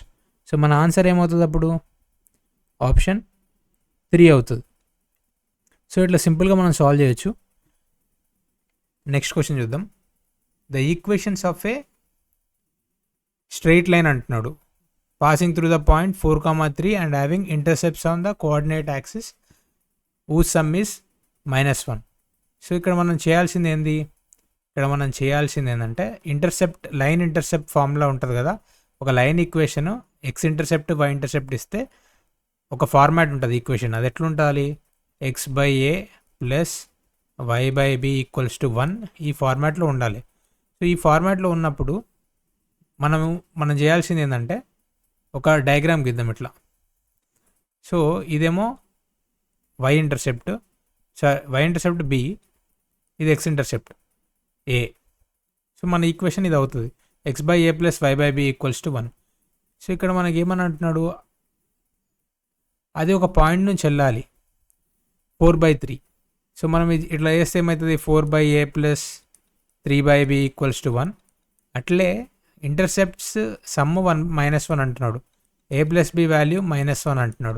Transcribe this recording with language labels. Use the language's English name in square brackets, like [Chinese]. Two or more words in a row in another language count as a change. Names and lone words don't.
[Telugu] సో మన ఆన్సర్ ఏమవుతుంది అప్పుడు, ఆప్షన్ 3 అవుతుంది. సో ఇట్లా సింపుల్గా మనం సాల్వ్ చేయొచ్చు. [English] next question [Telugu] చూద్దాం. [English] the equations of a straight line అంటున్నాడు, passing through the point 4, 3 and having intercepts on the coordinate axis whose sum is -1. [Telugu] సో ఇక్కడ మనం చేయాల్సింది ఏంది, ఏంటంటే [English] line intercept formula [Telugu] ఉంటుంది కదా. ఒక [English] line equation x intercept y intercept [Telugu] ఇస్తే ఒక ఫార్మాట్ ఉంటుంది ఈక్వేషన్. అది ఎట్లుంటుంది, x/a + y/b = 1 ఈ ఫార్మాట్లో ఉండాలి. సో ఈ ఫార్మాట్లో ఉన్నప్పుడు మనం చేయాల్సింది ఏంటంటే ఒక డయాగ్రామ్ గీద్దాం ఇట్లా. సో ఇదేమో [English] y intercept b, [Telugu] ఇది [English] x intercept a. [Telugu] సో మన ఈక్వేషన్ ఇది అవుతుంది, x/a + y/b = 1. సో ఇక్కడ మనకి ఏమని అంటున్నాడు, అది ఒక పాయింట్ నుంచి వెళ్ళాలి 4/3. సో మనం ఇట్లా చేస్తే ఏమవుతుంది, 4/a + 3/b = 1. అట్లే [English] intercepts sum [Telugu] 1 - 1 అంటున్నాడు, a + b వాల్యూ -1 అంటున్నాడు.